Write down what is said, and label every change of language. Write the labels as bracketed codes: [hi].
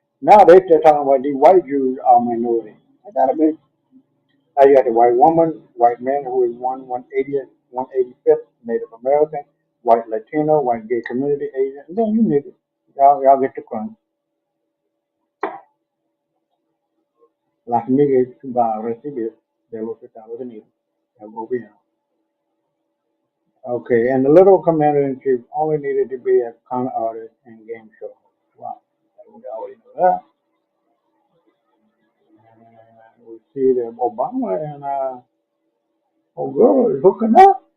[en] Now they still talking about these white Jews are minorities. I gotta be. Now you got the white woman, white man who is 1/80th, 1/85th Native American, white Latino, white gay community Asian, and then you niggas. Y'all get the crumb. [es] Las migas que va a recibir de los Estados Unidos. El gobierno. [en] Okay, and the little commander in chief only needed to be a con artist and game show. Wow, we already know that. And we see that Obama and old girl is hooking up.